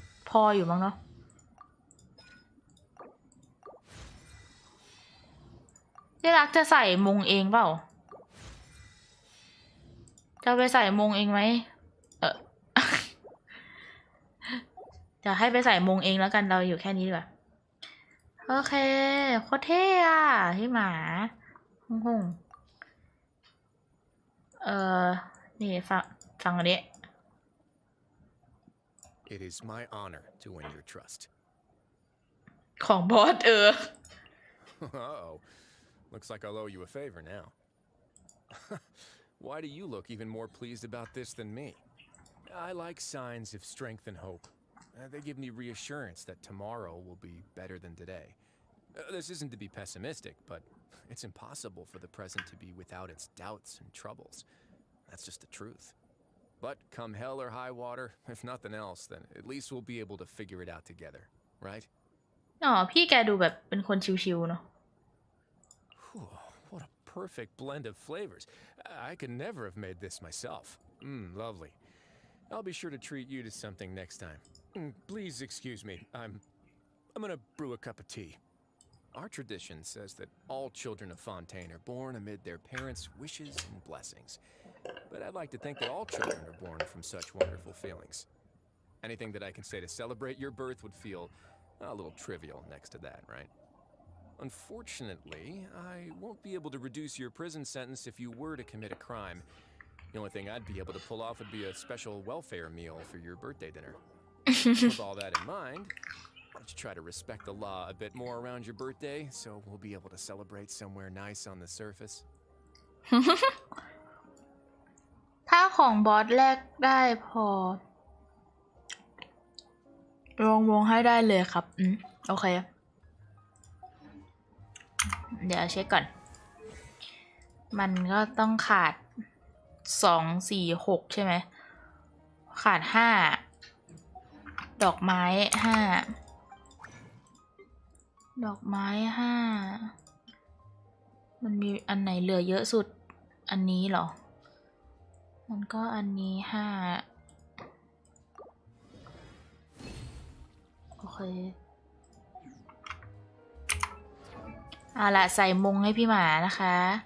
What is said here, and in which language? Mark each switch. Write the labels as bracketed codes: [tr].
[th] พออยู่มั้งเนาะที่รักจะใส่มงเองเปล่าจะไปใส่มงเองไหมเดี๋ยวให้ไปใส่มงเองแล้วกันเราอยู่แค่นี้ดีกว่าโอเคโคตรเท่อะพี่หมาหงนี่ฟังอันนี้ [en] It is my honor to win your trust. [th] ของบอส [en] Uh-oh. Looks like I'll owe you a favor now. Why do you look even more pleased about this than me? I like signs of strength and hope. They give me reassurance that tomorrow will be better than today. This isn't to be pessimistic, but it's impossible for the present to be without its doubts and troubles. That's just the truth. But come hell or high water, if nothing else, then at least we'll be able to figure it out together, right? [th] อ๋อพี่แกดูแบบเป็นคนชิวๆเนาะ [en] What a perfect blend of flavors. I could never have made this myself. Lovely. I'll be sure to treat you to something next time. Please excuse me. I'm gonna brew a cup of tea. Our tradition says that all children of Fontaine are born amid their parents' wishes and blessings. But I'd like to think that all children are born from such wonderful feelings. Anything that I can say to celebrate your birth would feel a little trivial next to that, right? Unfortunately, I won't be able to reduce your prison sentence if you were to commit a crime. The only thing I'd be able to pull off would be a special welfare meal for your birthday dinner. With all that in mind, why don't you try to respect the law a bit more around your birthday so we'll be able to celebrate somewhere nice on the surface? [th] ถ้าของบอสแลกได้พอวงให้ได้เลยครับโอเคเดี๋ยวเช็คก่อน มันก็ต้องขาด2 4 6ใช่ไหมขาด5ดอกไม้5ดอกไม้5มันมีอันไหนเหลือเยอะสุดอันนี้เหรอมันก็อันนี้5โอเคเอาล่ะใส่มงให้พี่หมานะคะ